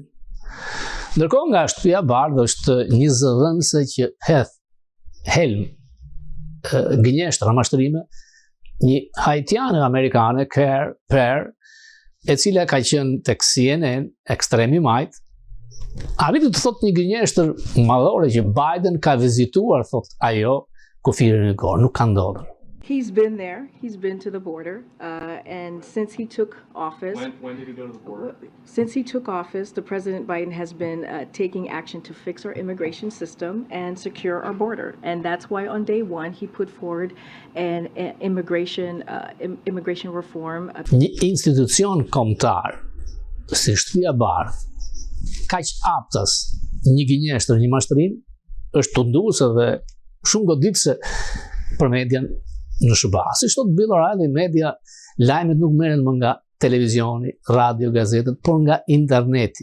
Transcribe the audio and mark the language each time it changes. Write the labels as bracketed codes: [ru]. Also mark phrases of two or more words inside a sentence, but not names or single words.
[sq] Ndërkohë nga shtëpia e Bardhë është një zëdhënëse që hedh helm gënjeshtra mashtrime, një haitiane amerikane, Per, e cila ka qenë tek CNN, ekstremi majt, arriti të thot një gënjeshtër madhore që Biden ka vizituar, thot ajo, kufirin e gorë, nuk ka ndodhur. [en] He's been there. He's been to the border. And since he took office... When did he go to the border? Since he took office, the President Biden has been taking action to fix our immigration system and secure our border. And that's why on day one, he put forward an immigration reform. [sq] Një institucion kombëtar, si Shtëpia e Bardhë, kaq aptas një gënjeshtër, një mashtrim, është tunduese dhe shumë goditëse për median në SBA. Si thot Bill O'Reilly, media, lajmet nuk merren më nga televizioni, radio, gazetet, por nga interneti.